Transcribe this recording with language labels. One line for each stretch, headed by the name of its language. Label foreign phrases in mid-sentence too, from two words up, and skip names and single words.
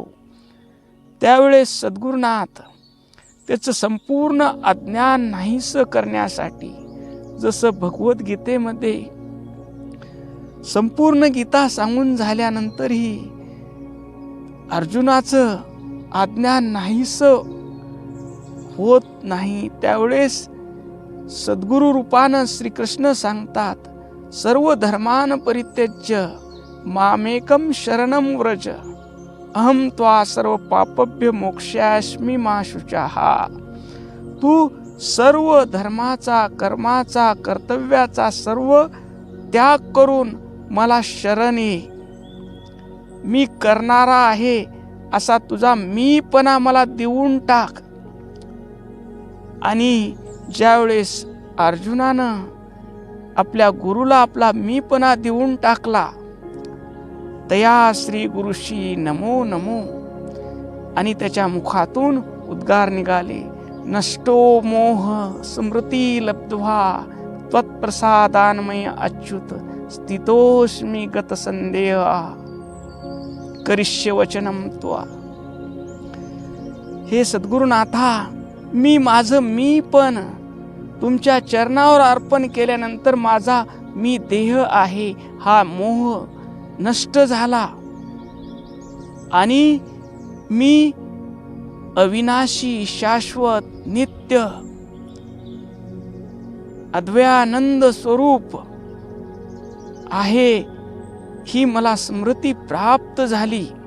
Marathi: त्यावेळेस सद्गुरुनाथ त्याचं संपूर्ण अज्ञान नाहीसं करण्यासाठी, जसं भगवद्गीतेमध्ये संपूर्ण गीता सांगून झाल्यानंतरही अर्जुनाचं अज्ञान नाहीसं होत नाही त्यावेळेस सद्गुरु रूपानं श्रीकृष्ण सांगतात,
Sanskrit: सर्व धर्मान परित्यज्य मामेकम शरणम व्रज अहम त्वा सर्व पापभ्य मोक्षयास्मी मा शुचः.
Marathi: तू सर्व धर्माचा, कर्माचा, कर्तव्याचा सर्व त्याग करून मला शरण ये. मी करणारा आहे असा तुझा मीपणा मला देऊन टाक. आणि ज्यावेळेस अर्जुनानं आपल्या गुरुला आपला मीपणा देऊन टाकला, तया श्री गुरुशी नमो नमो, आणि त्याच्या मुखातून उद्गार निघाले,
Sanskrit: नष्टो मोह स्मृती लब्ध्वा त्वत्प्रसादान्मय अच्युत स्थितोस्मि गत संदेह करिष्ये वचनम त्वा.
Marathi: हे सद्गुरुनाथा, मी माझं मी पण तुमच्या चरणावर अर्पण केल्यानंतर माझा मी देह आहे हा मोह नष्ट झाला आणि मी अविनाशी, शाश्वत, नित्य अद्वयानंद स्वरूप आहे ही मला स्मृती प्राप्त झाली.